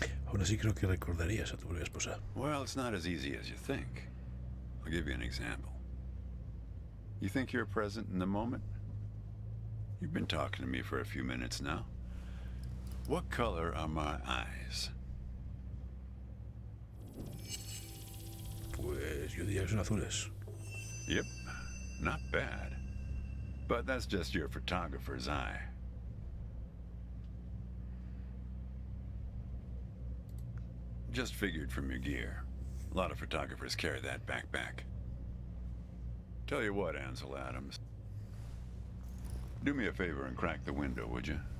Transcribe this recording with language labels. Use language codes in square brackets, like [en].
[es] Aún así creo que recordarías a tu propia esposa. [en] Well, it's not as easy as you think. I'll give you an example. You think you're present in the moment? You've been talking to me for a few minutes now. What color are my eyes? [es] Pues yo diría que son azules. [en] Yep, not bad. But that's just your photographer's eye. Just figured from your gear. A lot of photographers carry that backpack. Tell you what, Ansel Adams. Do me a favor and crack the window, would you?